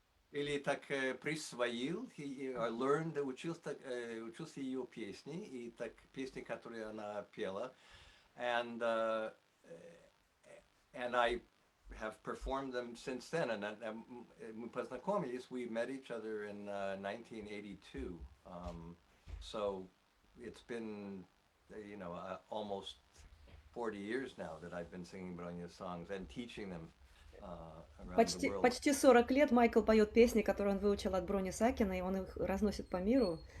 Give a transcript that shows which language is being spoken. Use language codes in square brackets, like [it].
[ru] Или так присвоил, [en] learned, [ru] учился ее песни, и так песни, которые она пела. [en] And I have performed them since then. And [ru] мы познакомились, [en] we met each other in 1982. So it's been, almost 40 years now that I've been singing Bronya's songs and teaching them around the world. [ru] Почти 40 лет Майкл поет песни, которые он выучил от Брони Сакина, и он их разносит по миру.